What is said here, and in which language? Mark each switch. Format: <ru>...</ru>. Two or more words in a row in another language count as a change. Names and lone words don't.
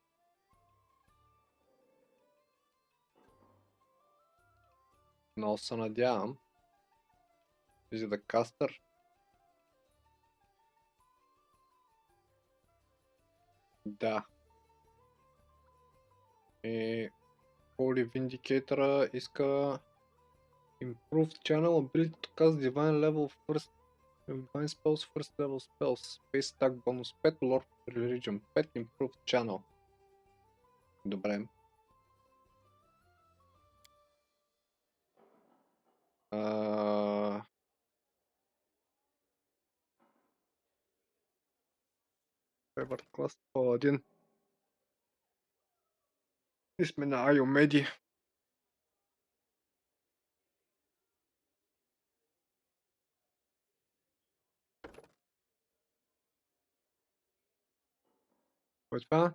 <bg>Много се надявам. За да кастър. Да.</bg> <en>И Holy Vindicator иска Improved Channel Ability to cast Divine Level First Divine Spells First Level Spells Space Attack Bonus 5 Lord Religion 5 Improved Channel.</en> <bg>Добре.</bg> <en>Favorite Class Paladin.</en> <bg>И сме на Айомеди. Кой е това?</bg>